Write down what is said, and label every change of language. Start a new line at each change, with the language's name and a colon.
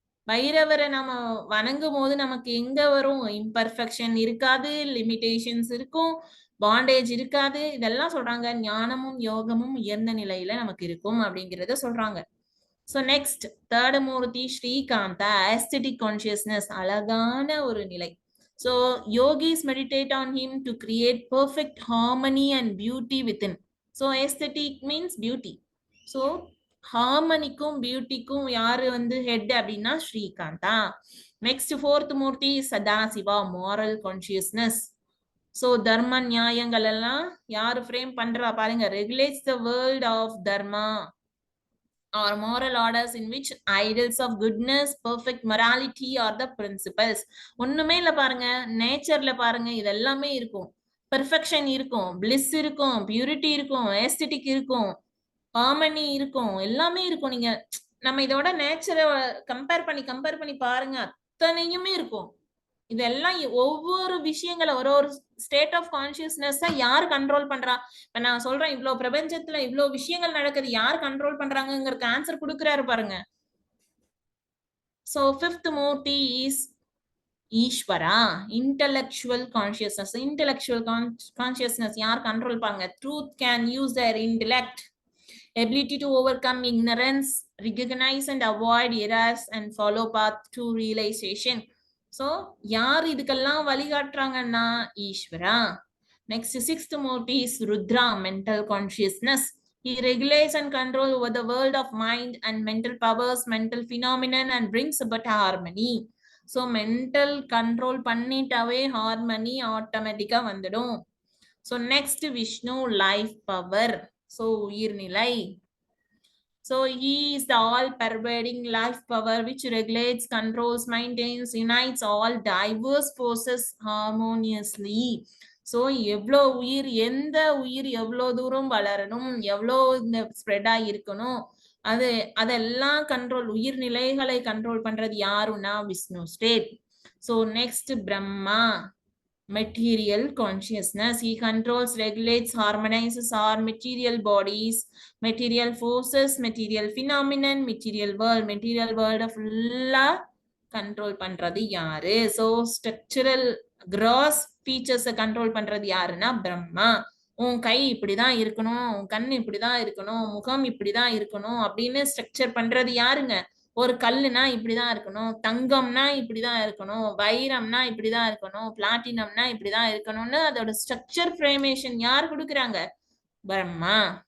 Tamil: பைரவரை நம்ம வணங்கும் போது நமக்கு எங்க வரும்? இம்பர்ஃபெக்ஷன் இருக்காது, லிமிடேஷன்ஸ் இருக்கும், பாண்டேஜ் இருக்காது. இதெல்லாம் சொல்றாங்க. ஞானமும் யோகமும் உயர்ந்த நிலையில நமக்கு இருக்கும் அப்படிங்கறத சொல்றாங்க. சோ நெக்ஸ்ட் தேர்ட் மூர்த்தி ஸ்ரீகாந்தா,
English: aesthetic consciousness,
Tamil: அழகான ஒரு நிலை.
English: So yogis meditate on him to create perfect harmony and beauty within. So aesthetic means beauty.
Tamil: So ஹார்மனிக்கும் பியூட்டிக்கும் யாரு வந்து ஹெட் அப்படின்னா ஸ்ரீகாந்தா.
English: Next fourth murti Sadashiva, moral consciousness.
Tamil: சோ தர்ம நியாயங்கள் எல்லாம் யாரு ஃப்ரேம் பண்றா பாருங்க.
English: Regulates the world of dharma or moral orders in which ideals of goodness, perfect morality are the principles.
Tamil: ஒண்ணுமே இல்ல பாருங்க, நேச்சர்ல பாருங்க, இது எல்லாமே இருக்கும். பெர்ஃபெக்ஷன் இருக்கும், பிளிஸ் இருக்கும், பியூரிட்டி இருக்கும், ஏஸ்தெட்டிக் இருக்கும், ஹார்மனி இருக்கும், எல்லாமே இருக்கும். நீங்க நம்ம இதோட நேச்சரை கம்பேர் பண்ணி பாருங்க, அத்தனையுமே இருக்கும். இதெல்லாம் ஒவ்வொரு விஷயங்களை ஒரு ஸ்டேட் ஆஃப் கான்சியஸ்னஸ் யார் கண்ட்ரோல் பண்றா? இப்ப நான் சொல்றேன், இவ்வளவு பிரபஞ்சத்துல இவ்வளவு விஷயங்கள் நடக்குது, யார் கண்ட்ரோல் பண்றாங்கிறதுக்கு ஆன்சர் கொடுக்குறாரு பாருங்க.
English: So fifth murti is Ishwara, intellectual consciousness. Intellectual consciousness
Tamil: யார் கண்ட்ரோல் பண்ணுங்க?
English: Truth can use their intellect, ability to overcome ignorance, recognize and avoid errors and follow path to realization.
Tamil: So யார் இதுக்கெல்லாம் வழிகாட்டுறாங்கன்னா ஈஸ்வரா.
English: Next sixth murti is Rudra, mental consciousness. He regulates and controls over the world of mind and mental powers, mental phenomenon and brings about harmony. So mental control
Tamil: பண்ணிட்டாவே harmony ஆட்டோமேட்டிக்கா வந்துடும்.
English: So next Vishnu, life power. So
Tamil: உயிர்நிலை.
English: So he is the all-pervading life power which regulates, controls, maintains, unites all diverse forces harmoniously.
Tamil: So எவ்வளோ உயிர், எந்த உயிர் எவ்வளோ தூரம் வளரணும், எவ்வளோ இந்த ஸ்ப்ரெட் ஆகிருக்கணும், அதெல்லாம் கண்ட்ரோல், உயிர்நிலைகளை கண்ட்ரோல் பண்றது யாருன்னா Vishnu state.
English: So next Brahma, material consciousness. He controls, regulates, harmonizes our material bodies, material forces, material phenomenon, material world fulla control
Tamil: பண்றது யாரு?
English: So structural gross features control
Tamil: பண்றது யாருன்னா பிரம்மா. உன் கை இப்படிதான் இருக்கணும், உன் கண் இப்படிதான் இருக்கணும், முகம் இப்படிதான் இருக்கணும் அப்படின்னு ஸ்ட்ரக்சர் பண்றது யாருங்க? ஒரு கல்லுனா இப்படிதான் இருக்கணும், தங்கம்னா இப்படிதான் இருக்கணும், வைரம்னா இப்படிதான் இருக்கணும், பிளாட்டினம்னா இப்படிதான் இருக்கணும்னு அதோட ஸ்ட்ரக்சர் ஃப்ரேமேஷன் யார் கொடுக்குறாங்க? பிரம்மா.